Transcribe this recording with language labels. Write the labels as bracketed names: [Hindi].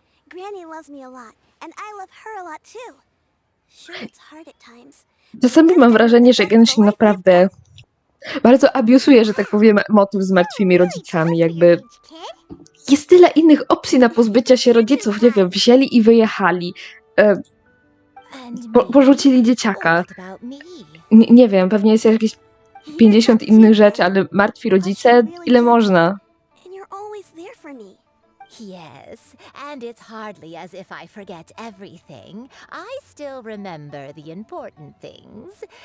[English] Granny loves me a lot, and I love her a lot too. Sure, it's hard at times. [Polish] Czasami mam wrażenie, że Genshin naprawdę bardzo abusuje, że tak powiem, motyw z martwymi rodzicami. Jakby jest tyle innych opcji na pozbycie się rodziców. Nie wiem, wzięli i wyjechali. Porzucili dzieciaka. Nie wiem, pewnie jest jakieś 50 innych rzeczy, ale martwi rodzice, ile można? [English] And you're always there for me. Yes, and it's hardly as if I forget everything. I still remember the important things.